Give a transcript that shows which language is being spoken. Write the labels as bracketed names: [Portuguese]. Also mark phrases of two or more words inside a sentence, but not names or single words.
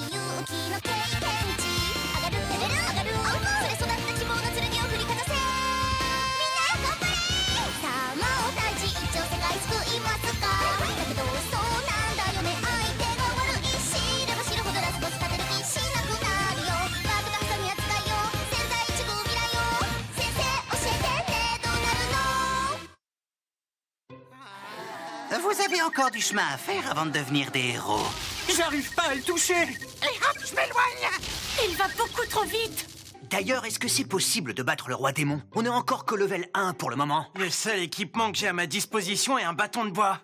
[Japanese] 勇気の経験値上がるレベル上がるそれ育った希望の剣を振りかざせみんな頑張れさあ魔王たち一応世界救いますかだけどそうなんだよね相手が悪い知れば知るほどラスボス勝てる気しなくなるよワープとハサミ扱いよ千載一遇未来よ先生教えてねどうなるの [French] Vous avez encore du chemin à faire avant de devenir des héros. J'arrive pas à le toucher. Et hop, je m'éloigne! Il va beaucoup trop vite. D'ailleurs, est-ce que c'est possible de battre le roi démon? On est encore que level 1 pour le moment. Le seul équipement que j'ai à ma disposition est un bâton de bois.